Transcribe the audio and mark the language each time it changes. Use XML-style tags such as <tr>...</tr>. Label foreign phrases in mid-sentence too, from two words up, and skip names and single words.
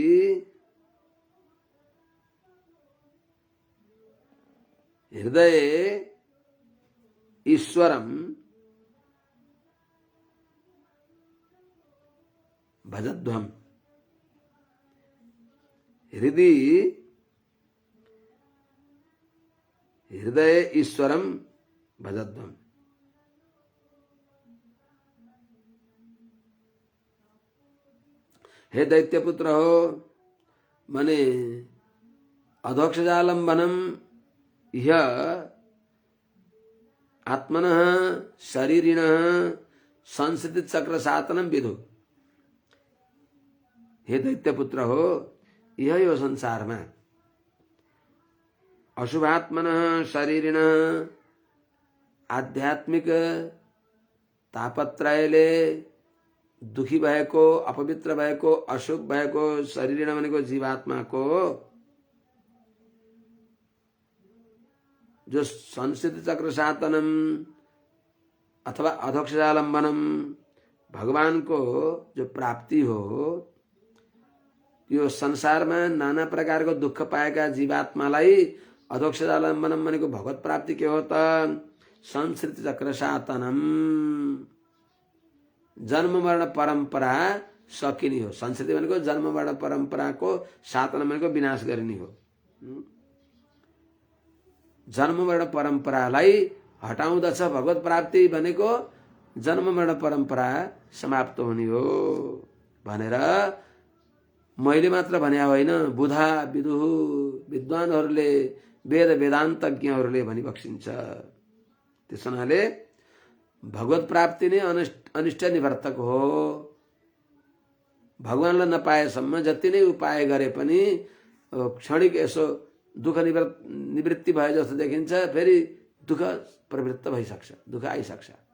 <sa>हृदय ईश्वरम भजध्वम हृदि हृदय ईश्वरम भजध्वम। हे दैत्यपुत्र हो मने अधोक्षजालंबनम यह आत्मनः शरीरिणः संस्थित चक्र सातनम विदु।</sa> <ne>हे दैत्यपुत्र हो यह यो संसार में</ne> <sa>अशुभात्मनः शरीरिणः</sa> <ne>आध्यात्मिक तापत्रयले दुखी भएको अपवित्र भएको अशुभ भएको शरीरिण भनेको जीवात्मा को जो</ne> <sa>संसिद्ध चक्र सातनम</sa> <ne>अथवा अधोक्षजालंबनम भगवान को जो प्राप्ति हो यो संसार में नाना प्रकार को दुख पाएका जीवात्मालाई अधोक्षजालम्बनम भनेको भगवत प्राप्ति के हो त?</ne> <sa>संस्कृति चक्र सातनम,</sa> <ne>जन्म मरण परम्परा सकिने हो। संस्कृति भनेको जन्म मरण परम्पराको सातन भनेको विनाश गरिने हो। जन्म मरण परम्परालाई हटाउँदछ भगवत प्राप्ति भनेको जन्म मरण परम्परा समाप्त हुने हो भनेर मैले मात्र भने होइन,</ne> <sa>बुधा विदुः</sa> <ne>विद्वानहरूले वेद वेदान्तज्ञहरूले भनिबक्सिन्छ। त्यस हुनाले भगवत प्राप्ति नै अनिष्ट निवर्तक हो। भगवानलाई नपाएसम्म जति नै उपाय गरे पनि क्षणिक यसो दुःख निवृत्ति भए जस्तो देखिन्छ, फेरि दुःख प्रवृत्त भइसक्छ, दुःख आइसक्छ।</ne>